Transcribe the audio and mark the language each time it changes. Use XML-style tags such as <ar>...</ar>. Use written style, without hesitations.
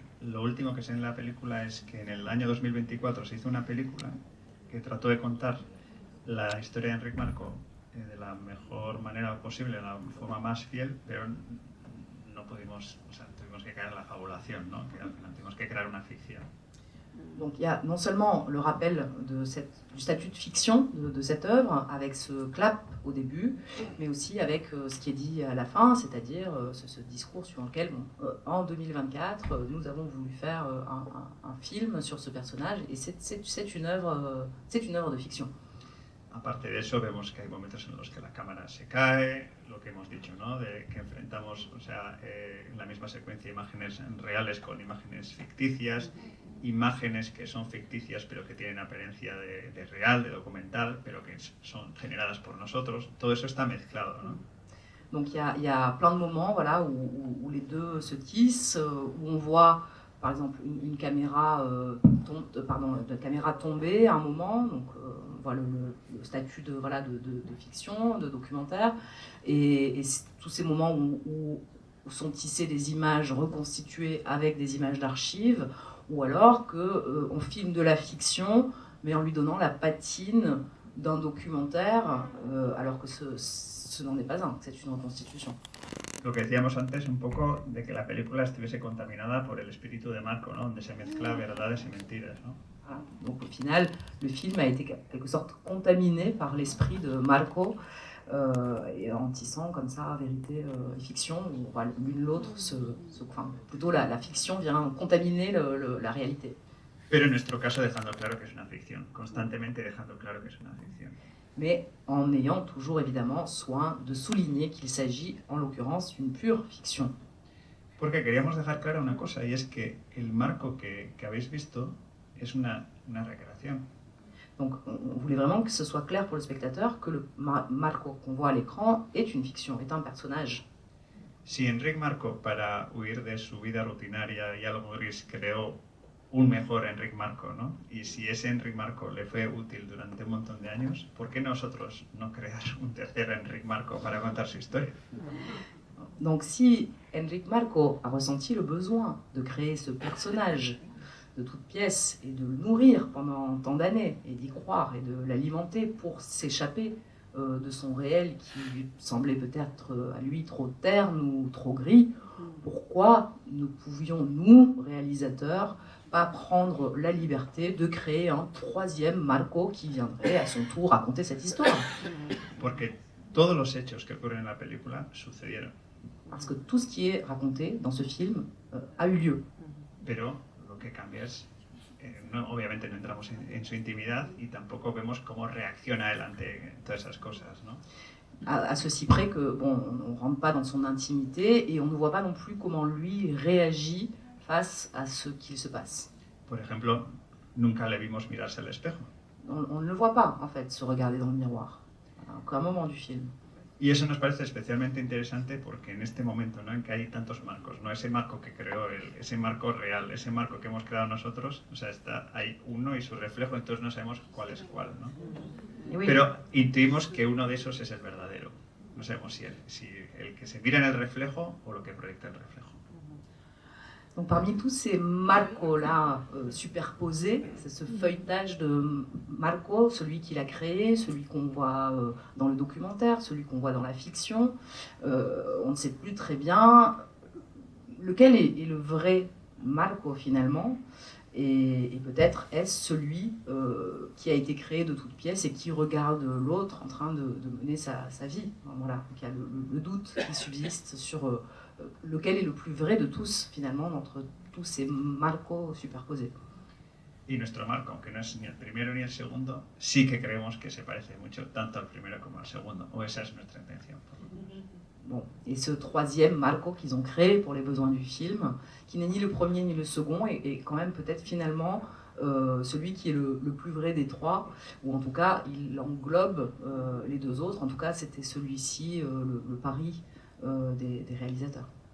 <es>lo último que sé en la película es que en el año 2024 se hizo una película que trató de contar la historia de Enric Marco de la mejor manera posible, de la forma más fiel, pero no pudimos, o sea, tuvimos que caer en la fabulación, ¿no? Que al final tuvimos que crear una ficción.</es> <fr>Donc il y a non seulement le rappel du statut de fiction de cette œuvre, avec ce clap au début, mais aussi avec ce qui est dit à la fin, c'est-à-dire ce discours sur lequel, en 2024, nous avons voulu faire un film sur ce personnage, et c'est une œuvre de fiction.</fr> <es>Aparte de eso, vemos que hay momentos en los que la cámara se cae, lo que hemos dicho, ¿no? De que enfrentamos, o sea, en la misma secuencia, imágenes reales con imágenes ficticias, imágenes que son ficticias pero que tienen apariencia de real, de documental, pero que son generadas por nosotros. Todo eso está mezclado, ¿no?</es> <fr>Donc il y a plein de moments, voilà, où les deux se tissent, où on voit par exemple une caméra, de caméra tomber à un moment, donc on voit le statut de, voilà, de fiction, de documentaire, et tous ces moments où sont tissées des images reconstituées avec des images d'archives, ou alors qu'on filme de la fiction, mais en lui donnant la patine d'un documentaire, alors que ce n'en est pas un, c'est une reconstitution.</fr> <es>Lo que decíamos antes, un poco de que la película estuviese contaminada por el espíritu de Marco, ¿no? Donde se mezcla verdades y mentiras, ¿no?</es> <fr>Voilà. Donc au final, le film a été en quelque sorte contaminé par l'esprit de Marco, et en tissant comme ça vérité et fiction, où voilà, l'une l'autre, enfin, plutôt la fiction vient contaminer la réalité.</fr> <es>Pero en nuestro caso dejando claro que es una ficción, constantemente dejando claro que es una ficción.</es> <fr>Mais en ayant toujours évidemment soin de souligner qu'il s'agit en l'occurrence d'une pure fiction.</fr> <es>Porque queríamos dejar clara una cosa, y es que el marco que habéis visto es una recreación.</es> <fr>Donc on voulait vraiment que ce soit clair pour le spectateur que le Marco qu'on voit à l'écran est une fiction, est un personnage.</fr> <es>Si Enric Marco, para huir de su vida rutinaria y algo gris, creó un mejor Enric Marco, ¿no? Y si ese Enric Marco le fue útil durante un montón de años, ¿por qué nosotros no crear un tercer Enric Marco para contar su historia?</es> <fr>Donc si Enric Marco a ressenti le besoin de créer ce personnage de toute pièce et de le nourrir pendant tant d'années et d'y croire et de l'alimenter pour s'échapper de son réel qui lui semblait peut-être à lui trop terne ou trop gris, pourquoi ne pouvions, nous, réalisateurs, pas prendre la liberté de créer un troisième Marco qui viendrait à son tour raconter cette histoire?</fr> <es>Porque todos los hechos que ocurren en la película sucedieron.</es> <fr>Parce que tout ce qui est raconté dans ce film a eu lieu.</fr> <es>Pero lo que cambia es, obviamente no entramos en su intimidad y tampoco vemos cómo reacciona él ante todas esas cosas, ¿no?</es> <fr>À ceci près que, bon, on ne rentre pas dans son intimité et on ne voit pas non plus comment lui réagit face à ce qu'il se passe.</fr> <es>Por ejemplo, nunca le vimos mirarse al espejo.</es> <fr>On ne le voit pas, en fait, se regarder dans le miroir, à aucun moment du film.</fr> <es>Y eso nos parece especialmente interesante porque en este momento, ¿no?, en que hay tantos marcos, ¿no?, ese marco que creó él, ese marco real, ese marco que hemos creado nosotros, o sea, hay uno y su reflejo, entonces no sabemos cuál es cuál, ¿no?</es> <fr>Oui.</fr> <es>Pero intuimos que uno de esos es el verdadero. No sabemos si el que se mira en el reflejo o lo que proyecta el reflejo.</es> <fr>Donc parmi tous ces Marco-là superposés, c'est ce feuilletage de Marco, celui qu'il a créé, celui qu'on voit dans le documentaire, celui qu'on voit dans la fiction. On ne sait plus très bien lequel est le vrai Marco finalement, et peut-être est-ce celui qui a été créé de toutes pièces et qui regarde l'autre en train de mener sa vie. Voilà. Donc il y a le doute qui subsiste sur lequel est le plus vrai de tous, finalement, entre tous ces marcos superposés.</fr> <es>Y nuestro marco, aunque no es ni el primero ni el segundo, sí que creemos que se parece mucho tanto al primero como al segundo, o esa es nuestra intención.</es> <fr>Bon, et ce troisième marco qu'ils ont créé pour les besoins du film, qui n'est ni le premier ni le second, est quand même peut-être finalement celui qui est le plus vrai des trois, ou en tout cas il englobe les deux autres. En tout cas c'était celui-ci le pari des réalisateurs.</fr>